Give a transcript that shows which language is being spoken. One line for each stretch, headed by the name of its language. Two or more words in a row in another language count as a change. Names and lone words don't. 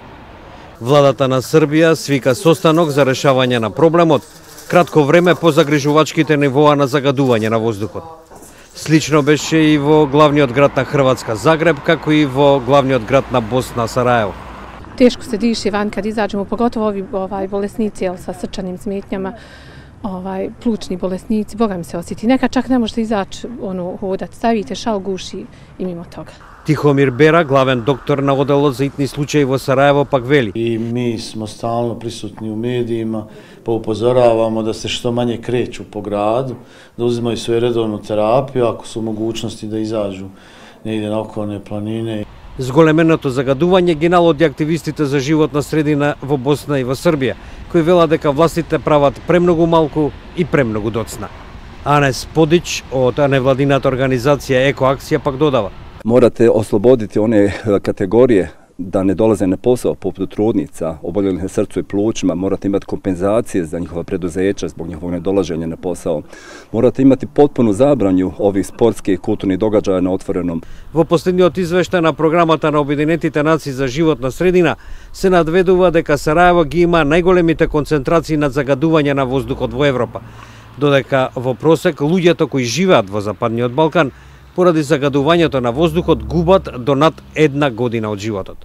Macedonian: Владата на Србија свика состанок за решавање на проблемот кратко време по загрижувачките нивоа на загадување на воздухот. Слично беше и во главниот град на Хрватска Загреб, како и во главниот град на Босна Сараево.
Serbian: Тешко се дише ван kad izađemo, pogotovo ovi bolesnici sa srčanim smetnjama, plućni bolesnici, Boga mi se osjeti. Nekad čak ne možete izaći hodat, stavite šal, guši i mimo toga.
Macedonian: Тихомир Бера, главен доктор на оделот за итни случаи во Сараево, пак вели.
Serbian: I mi smo stalno prisutni u medijima, pa upozoravamo da se što manje kreću po gradu, da uzimaju svoju redovnu terapiju, ako su u mogućnosti da izađu negdje na okolne planine.
Macedonian: Зголеменото загадување ги налоди активистите за животна средина во Босна и во Србија, кои велат дека властите прават премногу малку и премногу доцна. Анес Подич од невладината организација Екоакција пак додава.
Serbian: Morate osloboditi one kategorije da ne dolaze na posao poput trudnica, oboljelih na srcu i plućima, morate imati kompenzacije za njihova preduzeća zbog njihovog nedolaženja na posao. Morate imati potpunu zabranju ovih sportskih i kulturnih događaja na otvorenom.
Macedonian: Во последниот извештај на програмата на Обединетите нации за животна средина се надведува дека Сараево ги има најголемите концентрации на загадување на воздухот во Европа, додека во просек луѓето кои живеат во Западниот Балкан поради загадувањето на воздухот губат до над 1 година од животот.